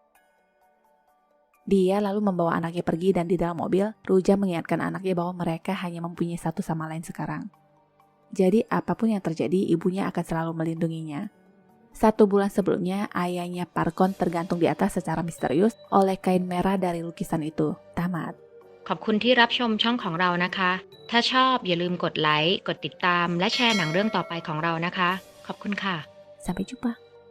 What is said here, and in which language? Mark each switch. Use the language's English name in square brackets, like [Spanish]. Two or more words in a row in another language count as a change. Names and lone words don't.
[Indonesian] Dia lalu membawa anaknya pergi dan di dalam mobil, Ruja mengingatkan anaknya bahwa mereka hanya mempunyai satu sama lain sekarang. Jadi apapun yang terjadi, ibunya akan selalu melindunginya. 1 bulan sebelumnya, ayahnya Parkon tergantung di atas secara misterius oleh kain merah dari lukisan itu. Tamat. [Thai] ขอบคุณที่รับชมช่องของเรานะคะ ถ้าชอบอย่าลืมกดไลค์ กดติดตาม และแชร์หนังเรื่องต่อไปของเรานะคะ ขอบคุณค่ะ [Indonesian] Sampai jumpa.